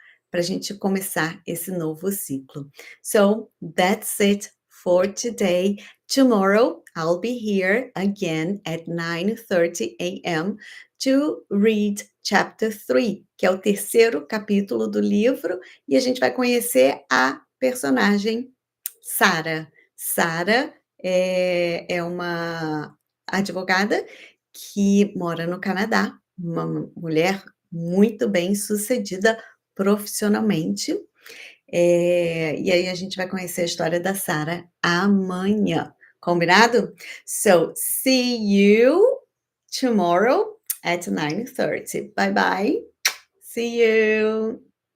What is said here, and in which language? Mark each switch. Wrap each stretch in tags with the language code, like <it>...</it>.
<pt>Para a gente começar esse novo ciclo.</pt> <en>So that's it for today. Tomorrow I'll be here again at 9:30 a.m. to read chapter 3,</en> <pt>que é o terceiro capítulo do livro, e a gente vai conhecer a personagem Sarah. Sarah é uma advogada que mora no Canadá, uma mulher muito bem-sucedida profissionalmente, e aí a gente vai conhecer a história da Sarah amanhã, combinado?</pt> <en>So, see you tomorrow at 9:30. Bye bye. See you.</en>